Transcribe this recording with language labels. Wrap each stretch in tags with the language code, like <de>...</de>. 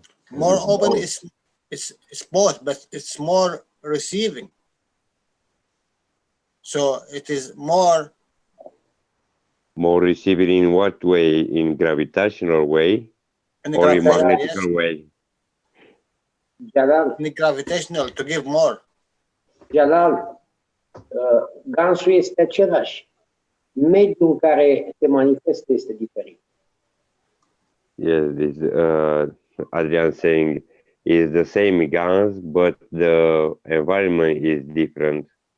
<en>More open is both, but it's more receiving. So it is more More receiving in what way? In gravitational way In the or in gravitational, magnetical yes. way? Jalal, In the gravitational, to give more.</en> <ro>Jalal, gansul este același. Mediul în care se manifestă este diferit.</ro> <en>Yes, this Adrian saying is the same guns, but the environment is different.</en>